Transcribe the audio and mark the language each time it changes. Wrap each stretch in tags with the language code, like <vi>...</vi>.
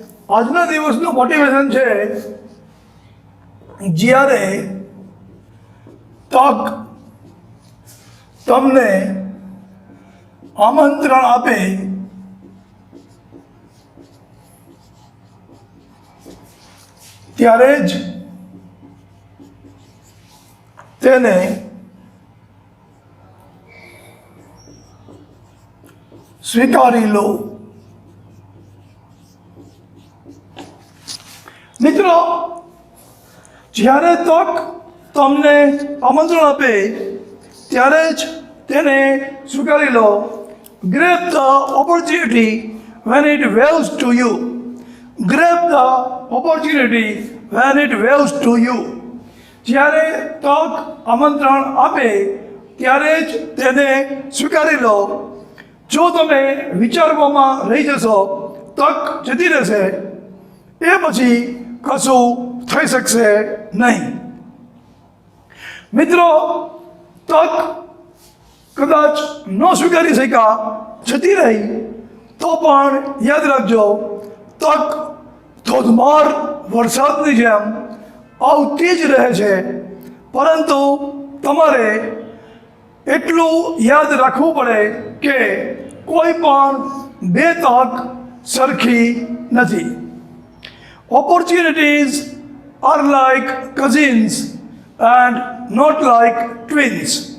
<gu>આજના દિવસનું મોટિવેશન છે જ્યારે તક તમને આમંત્રણ આપે ત્યારે જ તેને સ્વીકારી લો. મિત્રો, જ્યારે તક તમને આમંત્રણ આપે ત્યારે જ તેને સ્વીકારી લો.</gu> <en>Grab the opportunity when it waves to you. Grab the opportunity when it waves to you.</en> <gu>જ્યારે તક આમંત્રણ આપે ત્યારે જ તેને સ્વીકારી લો. જો તમે વિચારવામાં રહી જશો તક જતી રહેશે, એ પછી કશું થઈ શકશે નહીં. મિત્રો, તક કદાચ ન સ્વીકારી શક્યા, જતી રહી, તો પણ યાદ રાખજો, તક ધોધમાર વરસાદની જેમ આવતી જ રહે છે. પરંતુ તમારે એટલું યાદ રાખવું પડે કે કોઈ પણ બે તક સરખી નથી.</gu> <en>Opportunities are like cousins and not like twins.</en>